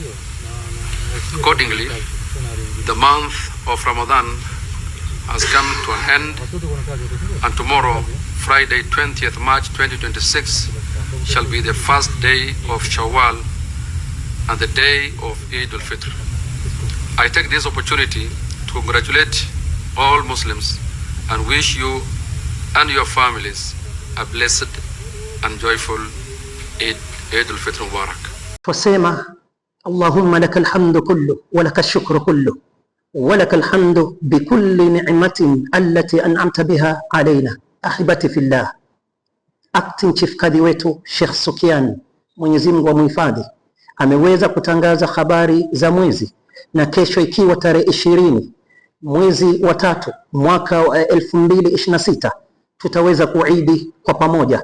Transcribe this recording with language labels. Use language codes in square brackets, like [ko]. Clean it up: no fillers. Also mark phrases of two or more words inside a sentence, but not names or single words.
[en] Accordingly, the month of Ramadan has come to an end, and tomorrow, Friday 20th March 2026, shall be the first day of Shawwal and the day of Eid al-Fitr. I take this opportunity to congratulate all Muslims and wish you and your families a blessed and joyful Eid al-Fitr Mubarak. [ar] Tusema اللهم لك الحمد كله ولك الشكر كله ولك الحمد بكل نعمة التي أنعمت بها علينا. أحبتي في الله, [en] Acting Chief Qadi [sw] wetu Sheikh Sukian, Mwenyezi Mungu amhifadhi, ameweza kutangaza habari za mwezi, na kesho ikiwa tarehe 20 mwezi wa 3 mwaka wa 2026 tutaweza kuidi kwa pamoja.